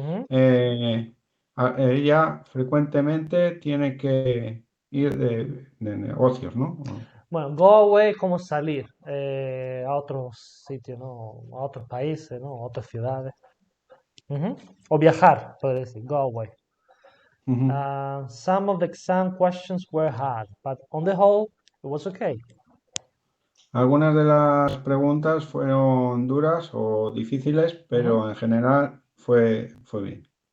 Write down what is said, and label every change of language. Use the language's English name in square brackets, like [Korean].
[Spanish] Ella frecuentemente tiene que ir de negocios, ¿no? Bueno, [English] go away [Spanish] es como salir a otros sitios, ¿no? A otros países, ¿no? A otras ciudades. O viajar, puede decir, [English] go away. Some of the exam questions were hard, but on the whole, It was okay. [Spanish] Algunas de las preguntas fueron duras o difíciles, pero en general fue bien.